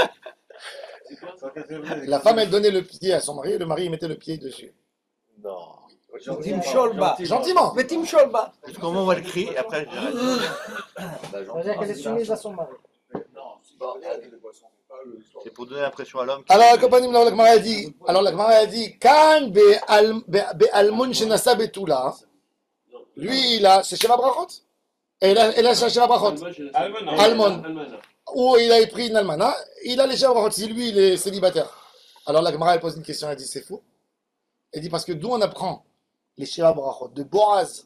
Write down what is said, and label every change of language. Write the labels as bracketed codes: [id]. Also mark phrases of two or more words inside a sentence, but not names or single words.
[fr] La femme elle donnait le pied à son mari et le mari il mettait le pied dessus. Non. Tim Sholba. Gentiment. Mais Tim Sholba. Comment on va le crier et après, j'arrête. C'est-à-dire qu'elle est soumise à son mari. C'est pour donner l'impression à l'homme. Alors, la compagnie, la Gemara a dit, [he] Kan be'almun shenasa betula. [fr] Lui, il a, c'est [he] Sheva Brachot. [fr] Et il a [he] Sheva Brachot. [fr] Almon. Ou il a pris une almana, il a les [he] Sheva Brachot. [fr] Si lui, il est célibataire. Alors, la Gemara, elle pose une question, elle dit, c'est faux. Elle dit, parce que d'où on apprend les [he] Sheva Brachot? [fr] De Boaz.